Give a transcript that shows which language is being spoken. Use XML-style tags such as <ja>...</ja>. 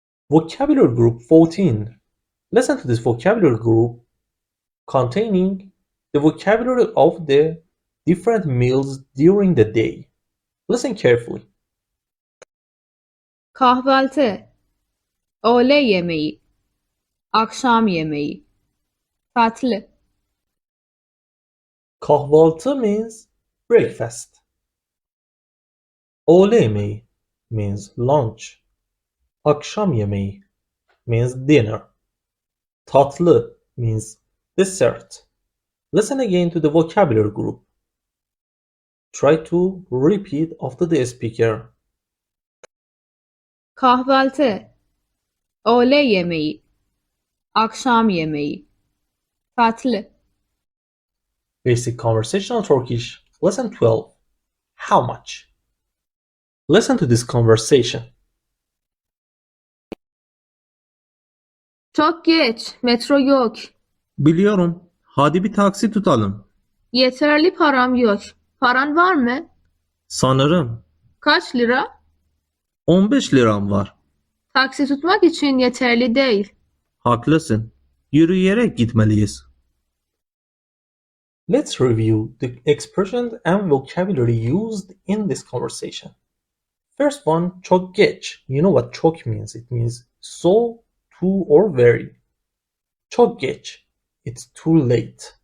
<en>Vocabulary group 14. Listen to this vocabulary group containing the vocabulary of the different meals during the day. Listen carefully.</en> <tr>Kahvaltı, öğle yemeği, akşam yemeği, tatlı,</tr> <en>Kahvaltı means breakfast. Öğle yemeği means lunch. Akşam yemeği means dinner. Tatlı means dessert. Listen again to the vocabulary group. Try to repeat after the speaker.</en> <tr>kahvaltı, öğle yemeği, akşam yemeği, tatlı,</tr> <en>Basic Conversational Turkish, Lesson 12. How much? Listen to this conversation.</en> <tr>çok geç, metro yok, Biliyorum. Hadi bir taksi tutalım. yeterli param yok, paran var mı? Sanırım. Kaç lira? 15 liram var. Taksi tutmak için yeterli değil. Haklısın. Yürüyerek gitmeliyiz.</tr> <en>Let's review the expressions and vocabulary used in this conversation. First one, çok geç. You know what çok means? It means so, too, or very.</en> <tr>Çok geç.</tr> <en>It's too late.</en>